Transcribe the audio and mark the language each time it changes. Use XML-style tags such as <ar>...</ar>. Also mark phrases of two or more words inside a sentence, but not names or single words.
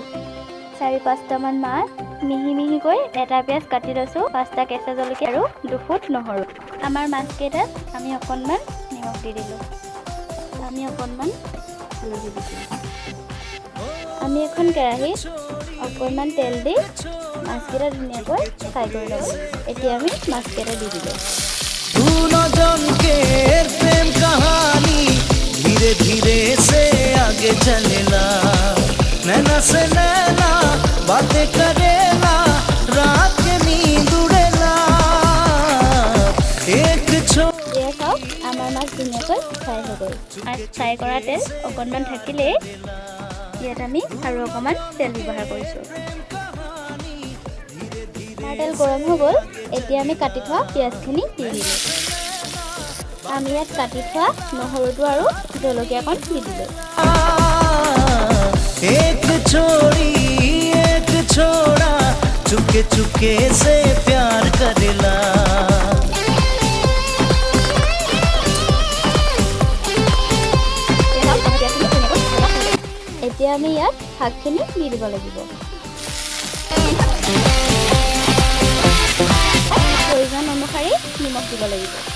<as>4-5টামান মাছ মিহি মিহিকৈ এটা পিঁয়াজ কাটি লৈছোঁ, 5টা কেঁচা জলকীয়া আৰু 2 ফুট নহৰু। আমাৰ মাছকেইটাত আমি অকণমান নিমখ দি দিলোঁ, আমি অকণমান হালধি দিছোঁ। আমি এখন কেৰাহীত অকণমান তেল দি মাছকেইটা ধুনীয়াকৈ ফ্ৰাই কৰি ল'ব। এতিয়া আমি মাছকেইটা দি দিলোঁ।</as> <bho>धीरे धीरे से आगे चलेला, नैना से नैना बातें करेला, रात के नींद उड़ेला, एक ये सब</bho> <as>আমাৰ মাছ ধুনীয়াকৈ ফ্ৰাই হৈ গ'ল। মাছ ফ্ৰাই কৰা তেল অকণমান থাকিলেই ইয়াত আমি আৰু অকণমান তেল ব্যৱহাৰ কৰিছোঁ। তেল গৰম হৈ গ'ল। এতিয়া আমি কাটি থোৱা পিঁয়াজখিনি দি দিলোঁ। আমি ইয়াত কাটি থোৱা নহৰুটো আৰু জলকীয়াকণ দি দিলোঁ।</as> <bho>एक छोड़ी एक छोड़ा चुपके चुपके से प्यार करेला।</bho> <as>এতিয়া আমি ইয়াত শাকখিনি দি দিব লাগিব। প্ৰয়োজন অনুসাৰে নিমখ দিব লাগিব।</as>